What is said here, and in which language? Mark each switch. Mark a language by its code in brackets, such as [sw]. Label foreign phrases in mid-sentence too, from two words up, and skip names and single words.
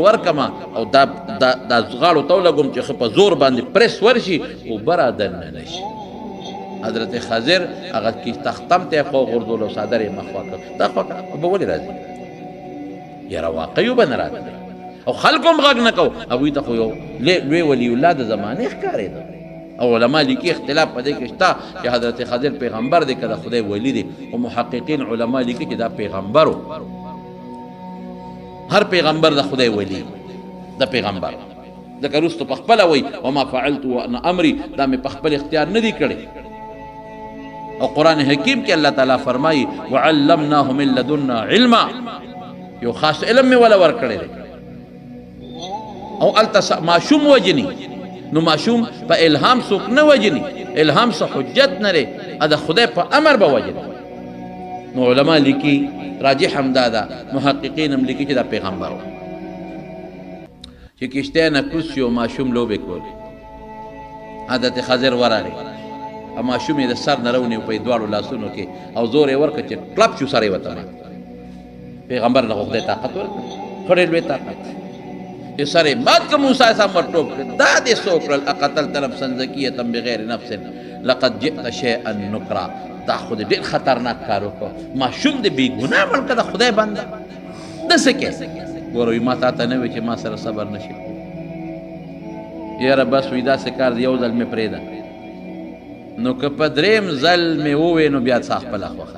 [ps] ورکمه او دا غاړو ته ولګوم چې ښه په زور باندې پرس ورشي اوبه را دننه نه شي حضرت خضر هغه تختم ته یې خوا غورځول او څادر یې مخ خوا کړ دا خوا کړه اوبه ولې راځي یاره واقعي اوبه نه راتلې او خلکو هم غږ نه کو هغوی ته خو یو لوی ولی الله د زمانې ښکارېده او علما لیکي اختلاف په دې کې شته چې حضرت خضر پیغمبر دی که د خدای ولی دی او محققین علما لیکي چې دا پیغمبر هر پیغمبر د خدای ولی د پیغمبر ځکه وروسته په خپله وایي [ar] وما فعلت وانا امري [ps] دا مې په خپل اختیار نه دی کړی او قرآن حکیم کې الله تعالی فرمایي [ar] وعلمناه من لدنا علما [ps] یو خاص علم مې ولا ورکړی دی او هلته ماشوم وجني نو ماشوم په الهام څوک نه وجني الهام څه حجت نه دی د خدای په امر به وجني نو علما لیکي راجح هم دا ده محققین هم لیکي چې دا پیغمبر و چې کشتۍ نه کوز شي او ماشوم لوبې کولې حضرت خضر ورغی او ماشوم یې د سر نه راونیو په دواړو لاسونو کې او زور یې ورکړ چې کلپ شو سر یې وته پیغمبر نه خدای طاقت ورکړ خورې لوی طاقت چې سر یې مات کړ موسی السلام ورټوپ کړ دا دې څه وکړل [ar] اقتلت نفسا زکیة بغیر نفس لقد جئت شیئا نکرا [ps] دا خو دې ډېر خطرناک کار وکړ ماشوم دې بې ګناه مړ کړه د خدای بنده داسې کې ګوره وایي ما تا ته نه وایي چې ما سره صبر نشي یاره بس وایي داسې کار دی یو ځل مې پرېږده نو که په درېیم ځل مې ووایې نو بیا څه خپله خوښه